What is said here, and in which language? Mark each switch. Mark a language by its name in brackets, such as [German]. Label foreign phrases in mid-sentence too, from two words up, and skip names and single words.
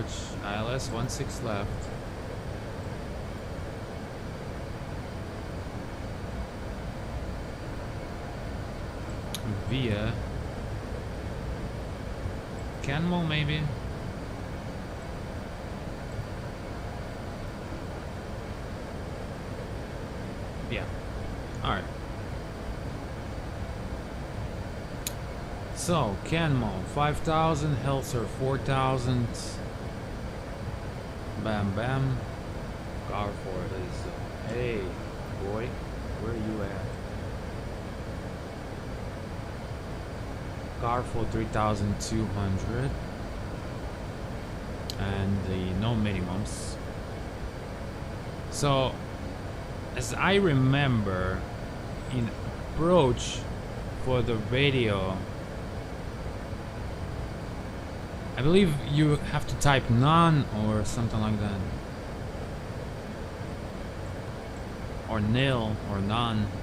[English] ILS 16 left. Via Canmore, maybe. Yeah. All right. So Canmore 5,000, Helser 4,000. Bam bam. Garford is. Hey, boy, where are you at? Car for 3,200 and the no minimums. So as I remember, in approach for the radio, I believe you have to type none or something like that, or nil or none.